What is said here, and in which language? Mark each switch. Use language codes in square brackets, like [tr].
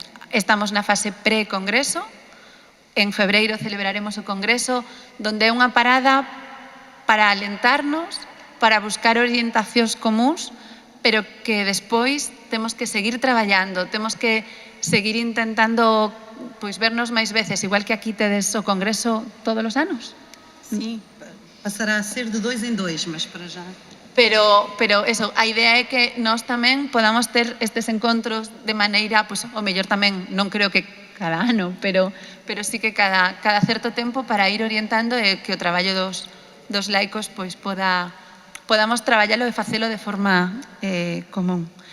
[gl] Estamos na fase pre-Congreso, en febreiro celebraremos o Congreso, donde é unha parada para alentarnos, para buscar orientacións comuns, pero que despois temos que seguir traballando, temos que seguir intentando pois vernos máis veces, igual que aquí tedes o Congreso todos os anos. [pt] Sim, passará a ser de 2 em 2, mas para já. [gl] Pero eso, a idea é que nós tamén podamos ter estes encontros de maneira, pues, o mellor tamén, non creo que cada ano, pero sí que cada certo tempo para ir orientando e que o traballo dos laicos pois podamos traballalo e facelo de forma común.